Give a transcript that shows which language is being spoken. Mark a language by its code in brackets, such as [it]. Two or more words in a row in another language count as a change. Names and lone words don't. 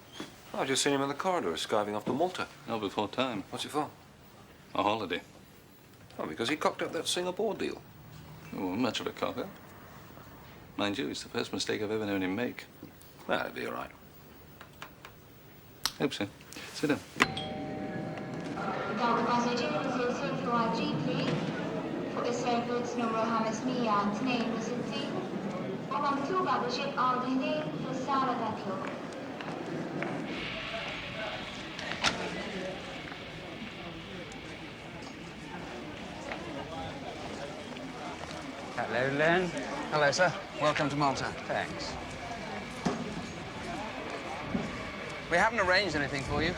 [en] I just seen him in the corridor, skiving off to Malta. Not before time. What's it for? A holiday. Oh, because he cocked up that Singapore deal. Oh, much of a cock-up. Mind you, it's the first mistake I've ever known him make. Well, it'll be all right. Hope so. Sit down. [mt] Dawk il-passiġġieri li se jsirfu għal-ġipli fuq is-servizz numru 562 huma mitluba biex jibqgħu diħlin fis-sala tat-tluq. [en] Hello, Len. Hello, sir. Welcome to Malta. Thanks. We haven't arranged anything for you.